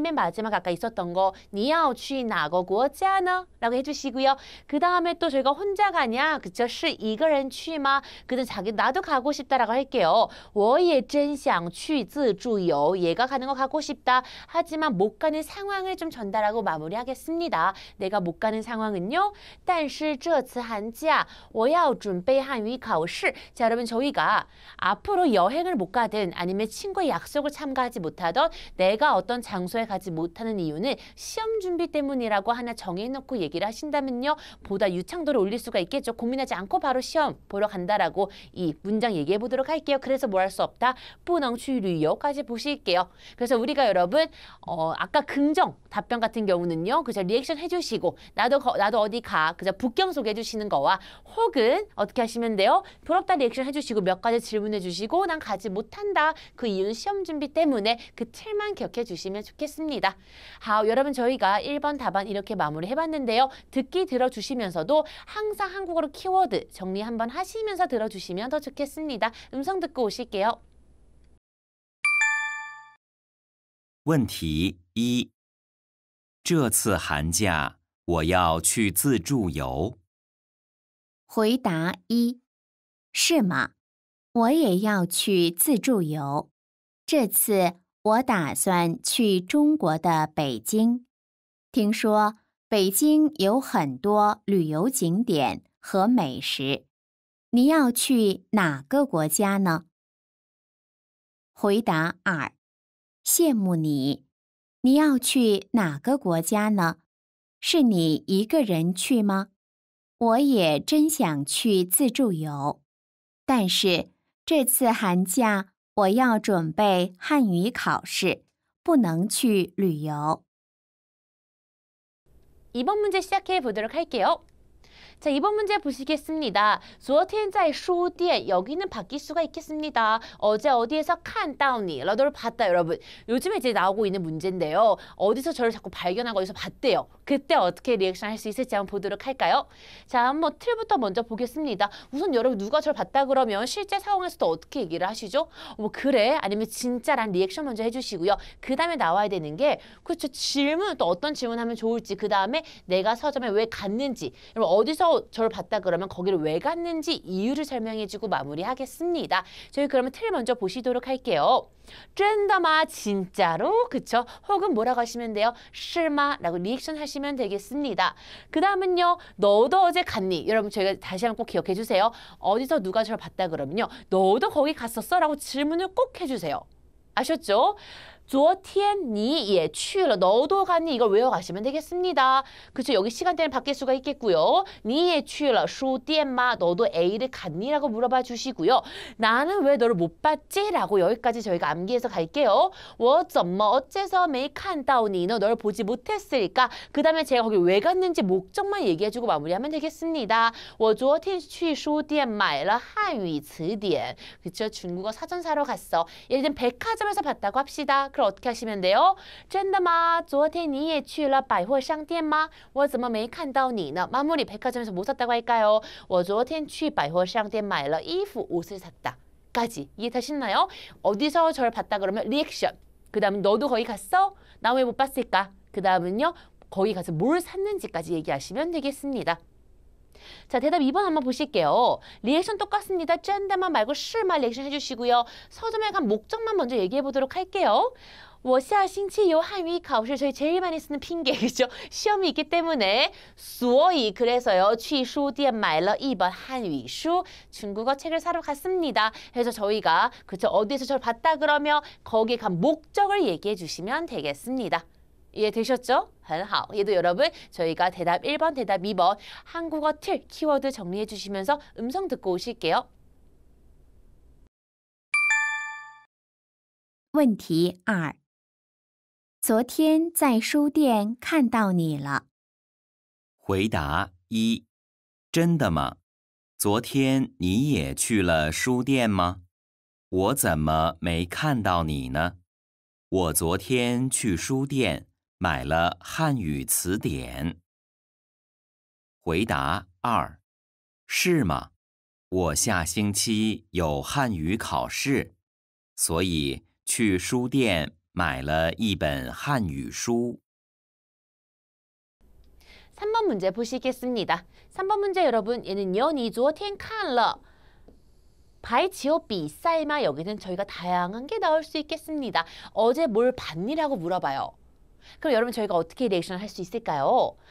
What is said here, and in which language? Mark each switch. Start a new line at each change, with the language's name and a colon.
Korean: 맨 마지막 아까 있었던 거
Chinese: 你要去哪个国家呢?
Korean: 라고 해주시고요. 그 다음에 또 저희가 혼자 가냐? 그쵸?
Chinese: 是一个人去吗?
Korean: 그다음 나도 가고 싶다라고 할게요.
Chinese: 我也真想去自助游.
Korean: 얘가 가는 거 가고 싶 싶다. 하지만 못 가는 상황을 좀 전달하고 마무리하겠습니다. 내가 못 가는 상황은요.
Chinese: 但是这次寒假我要准备汉语考试.
Korean: 자, 여러분 저희가 앞으로 여행을 못 가든 아니면 친구의 약속을 참가하지 못하던 내가 어떤 장소에 가지 못하는 이유는 시험 준비 때문이라고 하나 정해놓고 얘기를 하신다면요. 보다 유창도를 올릴 수가 있겠죠. 고민하지 않고 바로 시험 보러 간다라고 이 문장 얘기해 보도록 할게요. 그래서 뭐 할 수 없다.
Chinese: 不能去旅游
Korean: 까지 보실게요. 그래서 우리가 여러분 아까 긍정 답변 같은 경우는요. 그죠? 리액션 해주시고 나도 어디 가. 그죠? 북경 소개해 주시는 거와 혹은 어떻게 하시면 돼요? 부럽다 리액션 해주시고 몇 가지 질문해 주시고 난 가지 못한다. 그 이유는 시험 준비 때문에 그 틀만 기억해 주시면 좋겠습니다. 여러분 저희가 1번 답안 이렇게 마무리해봤는데요. 듣기 들어주시면서도 항상 한국어로 키워드 정리 한번 하시면서 들어주시면 더 좋겠습니다. 음성 듣고 오실게요.
Chinese: 问题一：这次寒假我要去自助游。回答一：是吗？我也要去自助游。这次我打算去中国的北京。听说北京有很多旅游景点和美食。你要去哪个国家呢？回答二：羡慕你。你要去哪个国家呢？是你一个人去吗？我也真想去自助游，但是这次寒假我要准备汉语考试，不能去旅游。
Korean: 2번 문제 시작해 보도록 할게요. 자, 2번 문제 보시겠습니다.
Chinese: 昨天在书店
Korean: 여기는 바뀔 수가 있겠습니다. 어제 어디에서
Chinese: 看到你
Korean: 너를 봤다 여러분. 요즘에 이제 나오고 있는 문제인데요. 어디서 저를 자꾸 발견하고 어디서 봤대요. 그때 어떻게 리액션 할 수 있을지 한번 보도록 할까요? 자, 한번 틀부터 먼저 보겠습니다. 우선 여러분 누가 저를 봤다 그러면 실제 상황에서도 어떻게 얘기를 하시죠? 그래? 아니면 진짜란 리액션 먼저 해주시고요. 그 다음에 나와야 되는 게 그렇죠. 질문 또 어떤 질문하면 좋을지 그 다음에 내가 서점에 왜 갔는지 여러분 어디서 저를 봤다 그러면 거기를 왜 갔는지 이유를 설명해주고 마무리하겠습니다. 저희 그러면 틀 먼저 보시도록 할게요.
Chinese: 真的吗?
Korean: 진짜로? 그쵸? 혹은 뭐라고 하시면 돼요?
Chinese: 是吗?
Korean: 라고 리액션 하시면 되겠습니다. 그 다음은요. 너도 어제 갔니? 여러분 저희가 다시 한번 꼭 기억해 주세요. 어디서 누가 저를 봤다 그러면요. 너도 거기 갔었어? 라고 질문을 꼭 해주세요. 아셨죠?
Chinese: 昨天你也去了
Korean: 너도 갔니? 이걸 외워가시면 되겠습니다. 그렇죠? 여기 시간대는 바뀔 수가 있겠고요.
Chinese: 你也去了书店吗?
Korean: 너도 A를 갔니? 라고 물어봐 주시고요. 나는 왜 너를 못 봤지? 라고 여기까지 저희가 암기해서 갈게요.
Chinese: 我怎么
Korean: 어째서
Chinese: 没看到你?
Korean: 널 보지 못했을까? 그 다음에 제가 거기 왜 갔는지 목적만 얘기해주고 마무리하면 되겠습니다.
Chinese: 我昨天去书店买了汉语词典
Korean: 그렇죠? 중국어 사전 사러 갔어. 예를 들면 백화점에서 봤다고 합시다. 그럼 어떻게 하시면 돼요?
Chinese: 真的吗? 昨天你也去了百货商店吗? 我怎么没看到你呢?
Korean: 마무리 백화점에서 뭐 샀다고 할까요?
Chinese: 我昨天去百货商店买了衣服
Korean: 옷을 샀다. 까지 이해되셨나요? 어디서 저를 봤다 그러면 리액션. 그 다음은 너도 거기 갔어? 나 왜 못 봤을까? 그 다음은요. 거기 가서 뭘 샀는지까지 얘기하시면 되겠습니다. 자, 대답 2번 한번 보실게요. 리액션 똑같습니다.
Chinese: 真的吗
Korean: 말고
Chinese: 是吗
Korean: 리액션 해주시고요. 서점에 간 목적만 먼저 얘기해 보도록 할게요.
Chinese: 我下星期有汉语考试
Korean: 저희 제일 많이 쓰는 핑계 그죠? 시험이 있기 때문에
Chinese: 所以
Korean: 그래서요.
Chinese: 去书店买了一本汉语书
Korean: 중국어 책을 사러 갔습니다. 그래서 저희가 그죠? 어디에서 저를 봤다 그러면 거기에 간 목적을 얘기해 주시면 되겠습니다. 이해되셨죠?
Chinese: 很好.
Korean: 얘도 여러분 저희가 대답 1번, 대답 2번 한국어 틀, 키워드 정리해 주시면서 음성 듣고 오실게요.
Chinese: 问题二：昨天在书店看到你了。回答一：真的吗？昨天你也去了书店吗？我怎么没看到你呢？我昨天去书店买了汉语词典。回答二：是吗？我下星期有汉语考试，所以去书店买了一本汉语书。
Korean: 3번 문제 보시겠습니다. 3번 문제 여러분 얘는요.
Chinese: 你昨天看了
Korean: 바이치오 비싸이마 여기는 저희가 다양한 게 나올 수 있겠습니다. 어제 뭘 봤니라고 물어봐요. 그럼 여러분 저희가 어떻게 리액션을 할 수 있을까요?